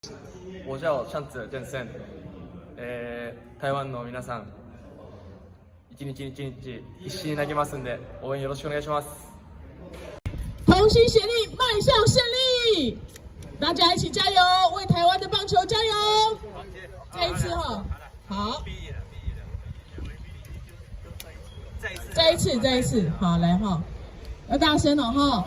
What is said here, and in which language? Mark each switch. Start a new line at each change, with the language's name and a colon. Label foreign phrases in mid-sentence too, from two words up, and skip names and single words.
Chinese: 我叫
Japanese: シャンツジェンセン。台湾の皆さん、一日一日必死に投げますんで応援よろしくお願いします。
Chinese: 同心协力，迈向胜利！大家一起加油，为台湾的棒球加油！这一次哈，好，再一次，好来哈，要大声了哈。